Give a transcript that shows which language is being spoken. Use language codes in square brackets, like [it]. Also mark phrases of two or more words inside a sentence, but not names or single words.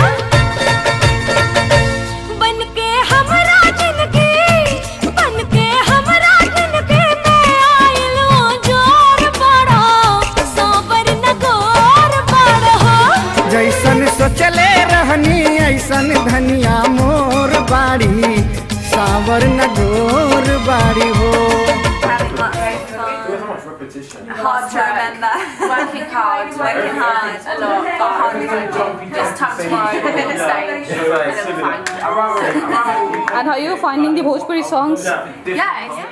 [bho] बनके हमरा जिंदगी में आइल जोर बड़ा, सावर न गोर बड़ हो। जैसन सोचले रहनी ऐसन धनिया मोर बाड़ी, सावर न गोर बाड़ी हो। [en] Hard to remember. Working hard a lot. Just tap tomorrow on the stage. Right, And how are you finding the Bhojpuri songs? Yeah. Yeah.